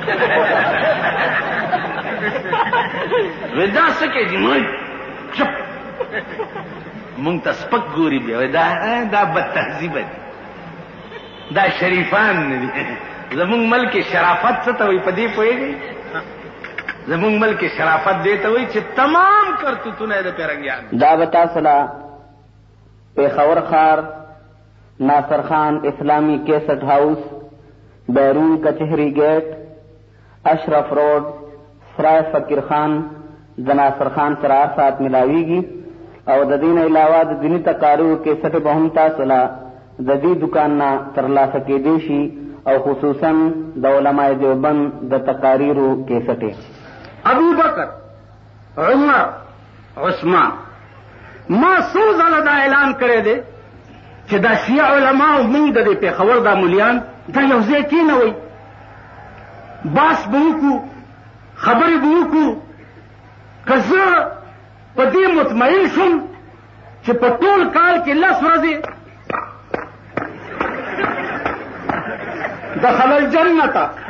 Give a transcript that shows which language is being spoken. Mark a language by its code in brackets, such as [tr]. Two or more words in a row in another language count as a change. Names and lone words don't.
[ps] وی دا څه کې دي ما چپ مونږ ته سپک ګوري بیا دا بد تهذیبه دي دا شریفان نه دي زمونږ ملک شرافت څه ته وایي په دې پوهېږئ زمونږ ملک شرافت دې ته وایي چې تمام کرتوتونه یې د پیرنګیان دا به تاسو له پېښور ښار ناصر خان اسلامی کیسټ هاؤس بیرون کچہری گیٹ اشرف روڈ سرائے فقیر خان د ناصر خان سره سات ملاویږي او د دې نه علاوه د دیني تقاریرو کیسټ به هم تاسو له د دې دکان نه ترلاسه کېدی شي او خصوصا د علماء دیوبند د تقاریرو کیسټ ابو بکر عمر عثمان ما څو ځله دا اعلان کړی دی چې دا شیعه علماء موږ د دې پېښور دا مولیان دا یو ځای کېنوئ باس به وکړو خبرې به وکړو که زه په دې مطمئن شوم چې په ټول کال کې 10 ورځې [ar] دخل الجنة.